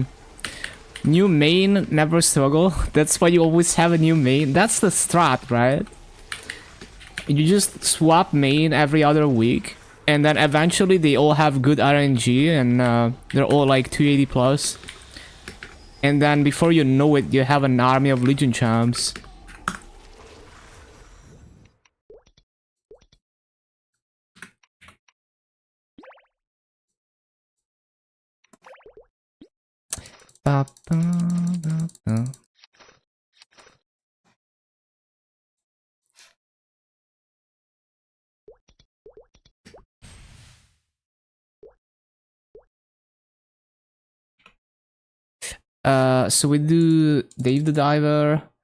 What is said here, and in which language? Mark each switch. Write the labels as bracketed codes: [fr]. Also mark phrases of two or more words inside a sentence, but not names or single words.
[en] New main, never struggle. That's why you always have a new main. That's the strat, right? You just swap main every other week, and then eventually they all have good RNG, and they're all like 280 plus. And then before you know it, you have an army of Legion champs. Ba, ba, ba, ba. So we do Dave the Diver.